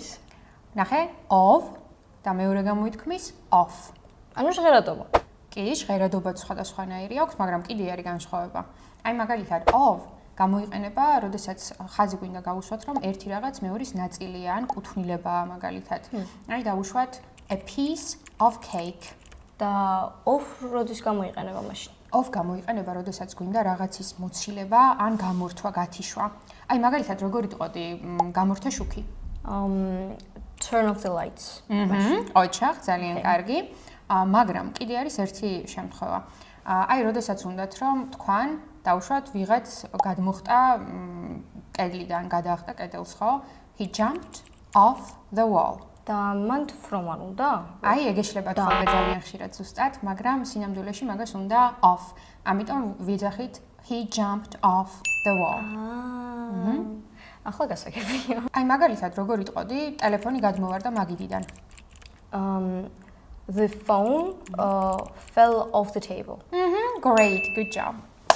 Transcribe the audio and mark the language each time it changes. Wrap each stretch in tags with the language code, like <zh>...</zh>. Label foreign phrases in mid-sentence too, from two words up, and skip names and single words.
<ka>ნახე, of და მეორე გამოითქმის off. ანუ ჟღერადობა. კი, ჟღერადობაც სხვადასხვანაირი აქვს, მაგრამ კიდე არის განსხვავება. აი მაგალითად of გამოიყენება, როდესაც ხაზი გვინდა გავუშვათ, რომ ერთი რაღაც მეორის ნაწილია ან კუთვნილებაა მაგალითად. აი დავუშვათ</ka> <en>a piece of cake.</en> <ka>და off როდის გამოიყენება მაშინ? Of გამოიყენება, როდესაც გვინდა რაღაცის მოცილება ან გამორთვა, გათიშვა. აი მაგალითად როგორ იტყოდი გამორთა შუქი?</ka> <en>Turn off the lights.</en> <ka>ოჩახ, ძალიან კარგი. მაგრამ კიდე არის ერთი შემთხვევა. აი როდესაც უნდათ რომ თქვან დავუშვათ ვიღაც გადმოხტა კედლიდან, გადაახტა კედელს, ხო?</ka> <en>He jumped off the wall.</en> <ka>და მან from არ უნდა? აი ეგეშლება თქო ძალიან ხშირად ზუსტად, მაგრამ სინამდვილეში მაგას უნდა off. ამიტომ ვიძახით</ka> <en>he jumped off the wall.</en> <ka>ახლა გასაგებია. აი მაგალითად როგორ იტყოდი ტელეფონი გადმოვარდა მაგიდიდან?</ka> <en>The phone fell off the table. Great, good job.</en>